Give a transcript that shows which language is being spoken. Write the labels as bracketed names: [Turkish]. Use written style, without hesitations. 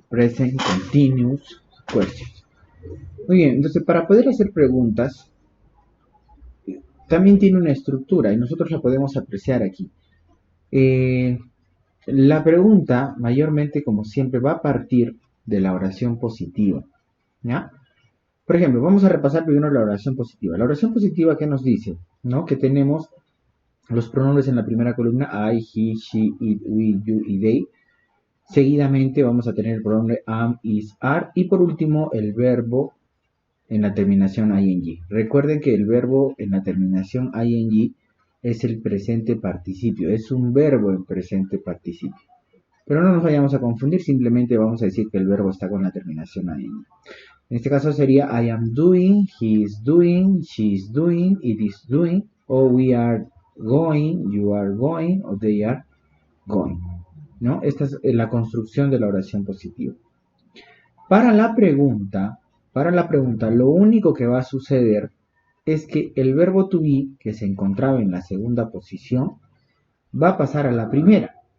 [English] Present continuous questions. [Spanish] Muy bien, entonces para poder hacer preguntas, también tiene una estructura y nosotros la podemos apreciar aquí. Eh, la pregunta, mayormente, como siempre, va a partir de la oración positiva, ¿ya? Por ejemplo, vamos a repasar primero la oración positiva. La oración positiva, ¿qué nos dice? ¿No? Que tenemos los pronombres en la primera columna, I, he, she, it, we, you y they. Seguidamente vamos a tener el pronombre am, is, are. Y por último, el verbo en la terminación ing. Recuerden que el verbo en la terminación ing es el presente participio, es un verbo en presente participio. Pero no nos vayamos a confundir, simplemente vamos a decir que el verbo está con la terminación ing. En este caso sería [English] I am doing, he is doing, [Spanish] she is doing, it is doing, o [English] we are going, you are going, [Spanish] o [English] they are going. [Spanish] ¿No? Esta es la construcción de la oración positiva. Para la pregunta, lo único que va a suceder es que el verbo to be, que se encontraba en la segunda posición, va a pasar a la primera.